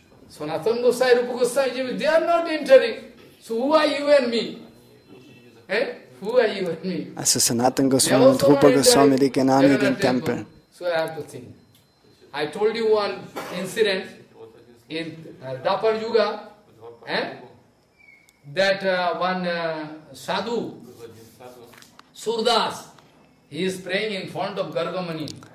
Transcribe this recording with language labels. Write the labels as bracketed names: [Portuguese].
[English] Sanatana Gosai, Rupa Gosai, they are not entering. So who are you and me? Who are you and me? [German] Also Sanatana Goswami und Rupa Goswami, die gehen auch nicht in den Tempel. [English] So I have to think. I told you one incident in Dapar Yuga, that one sadhu, Surdas, he is praying in front of Gargamuni.